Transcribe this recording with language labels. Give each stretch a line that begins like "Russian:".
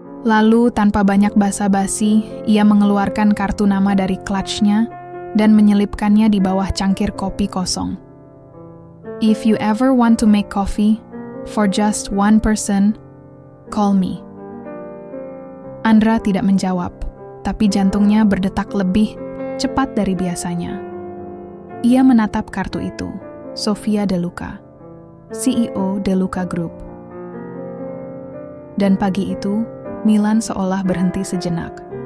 Indonesian: Lalu tanpa banyak basa-basi, ia mengeluarkan kartu nama dari clutch-nya dan menyelipkannya di bawah cangkir kopi kosong.
English: If you ever want to make coffee for just one person, call me.
Indonesian: Andra tidak menjawab, tapi jantungnya berdetak lebih cepat dari biasanya. Ia menatap kartu itu, Sofia De Luca, CEO De Luca Group. Dan pagi itu, Milan seolah berhenti sejenak.